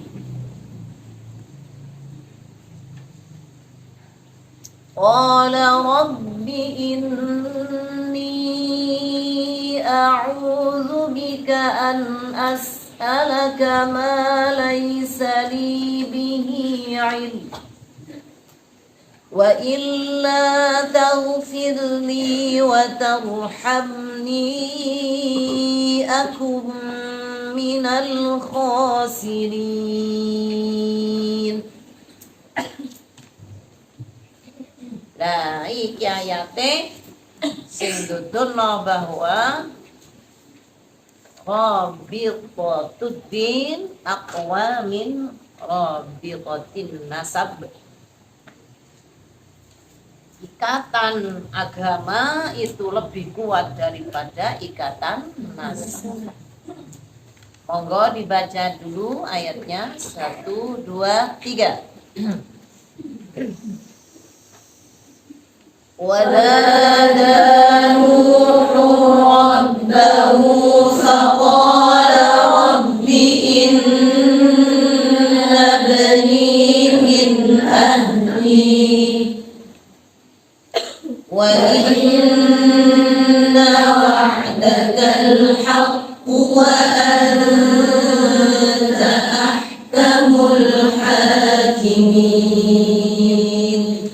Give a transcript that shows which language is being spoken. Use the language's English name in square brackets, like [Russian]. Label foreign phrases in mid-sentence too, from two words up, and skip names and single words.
[Arabic] قال رب إني أعوذ بك أن أسألك ما ليس لي به علم وإلا تغفر لي وترحمني أكن من الخاسرين. [Javanese] Nah, iki ayate sing duduno bahwa [Arabic] رابطة الدين أقوى من رابطة النسب. [Indonesian] Ikatan agama itu lebih kuat daripada ikatan nasab. Monggo dibaca dulu ayatnya 1, 2, 3. [Arabic] ونادى نوح ربه فقال رب إن ابني من أهلي وإن وعدك الحق وأنت أحكم الحاكمين.